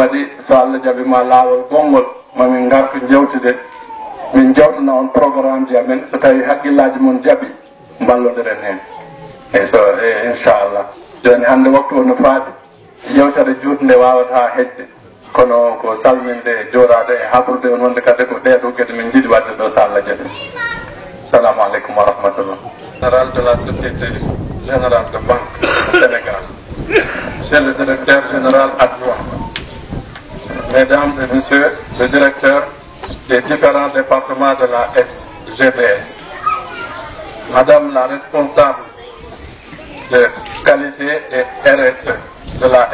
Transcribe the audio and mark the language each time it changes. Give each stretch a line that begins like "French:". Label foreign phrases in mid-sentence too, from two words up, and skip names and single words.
Fula: waɗi so Allah jaɓima laawol gongol mamin gartu jewtude min jawtana on programme ji amen so tawi haqqillaji mon jaaɓi mballodiren hen e so inchallah joni hande waktu o no faaɗi yewtere juutde nde wawata hejde kono ko salminde joorade e haɓrude on wonde kadi ko ɗeɗo gueɗe min jiiɗi wadde ɗo so Allah jaɓi.
Arabic: السلام عليكم ورحمة الله.
French: Général de la Société Générale de Banque du Sénégal, Monsieur le Directeur Général adjoint, Mesdames et Messieurs le Directeur des différents départements de la SGBS, Madame la responsable de qualité et RSE